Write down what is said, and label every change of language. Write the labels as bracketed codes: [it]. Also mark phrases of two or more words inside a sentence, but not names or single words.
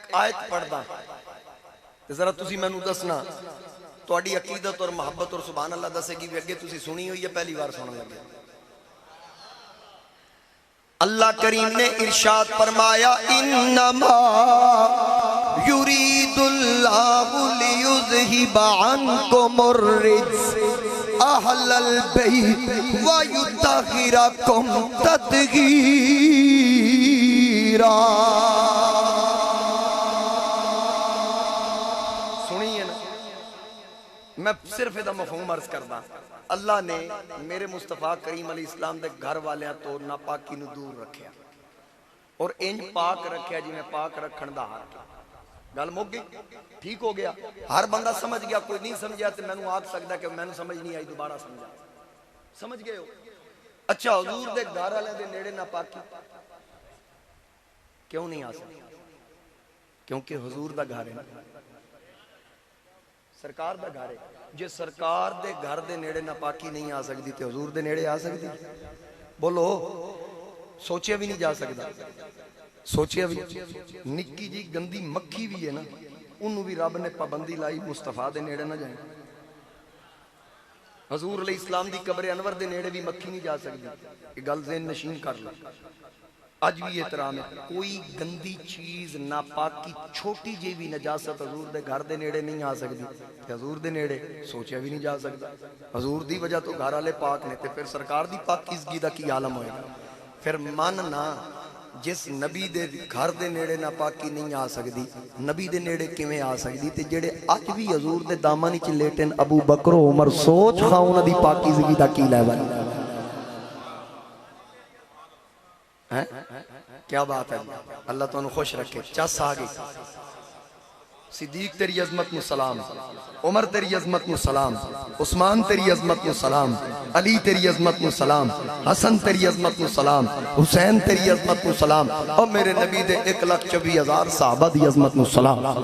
[pa] آیت پڑھدا ذرا تسی میں نو دسنا توڑی عقیدت اور محبت اور سبحان اللہ دسے گی بھی اگے تسی سنی ہوئی ہے پہلی بار سننے لگے۔ اللہ کریم نے ارشاد فرمایا [ar] انما یرید اللہ لیذہب عنکم الرجس أهل البيت ويطهركم تطهيرا. [pa] سنیے نا، میں صرف یہ مفہوم عرض کردا. اللہ نے میرے مصطفیٰ کریم علیہ السلام دے گھر والیاں تو ناپاکی نو دور رکھیا اور انج پاک رکھیا جی میں پاک رکھن دا حق. گل مک گئی، ٹھیک ہو گیا. ہر بندہ سمجھ گیا، کوئی نہیں سمجھیا تو مینوں آکھ سکدا کہ مینوں سمجھ نہیں آئی، دوبارہ سمجھا. سمجھ گئے ہو؟ اچھا، حضور دے گھر والے دے نیڑے ناپاکی کیوں نہیں آ سکتی؟ کیونکہ حضور دا گھر ہے، سرکار دا گھر ہے. جے سرکار دے گھر دے نیڑے ناپاکی نہیں آ سکتی تے حضور دے نیڑے آ سکتی؟ بولو، سوچیا بھی نہیں جا سکتا. سوچیا بھی نکی جی گندی مکھی بھی ہے نا، انہوں بھی رب نے پابندی لائی مصطفیٰ دے نیڑے نہ جائیں. حضور علیہ السلام دی قبر انور دے نیڑے بھی مکھی نہیں جا سکتی. یہ گل ذہن نشین کر لو. اج بھی احترام ہے، کوئی گندی چیز ناپاکی چھوٹی جی بھی نجاست حضور دے گھر دے نیڑے نہیں آ سکتی. حضور دے نیڑے سوچیا بھی نہیں جا سکتا. حضور دی وجہ تو گھر والے پاک نے، تے پھر سرکار دی پاکیزگی دا کی عالم ہوئے گا. پھر ماننا جس نبی دے گھر دے نیڑے ناپاکی نہیں آ سکتی، نبی دے نیڑے کیویں آ سکتی؟ تے جڑے اج بھی حضور دے دامن وچ لیٹن ابو بکر و عمر، سوچ کھا انہاں دی پاکیزگی دا کی لیول ہے. کیا بات ہے، اللہ تو انہوں خوش رکھے. چس آ گئی. صدیق تیری عظمت میں سلام، عمر تیری عظمت میں سلام، عثمان تیری عظمت میں سلام، علی تیری عظمت میں سلام، حسن تیری عظمت میں سلام، حسین تیری عظمت میں سلام، اور میرے نبی دے 1,24,000 صحابہ دی عظمت میں سلام.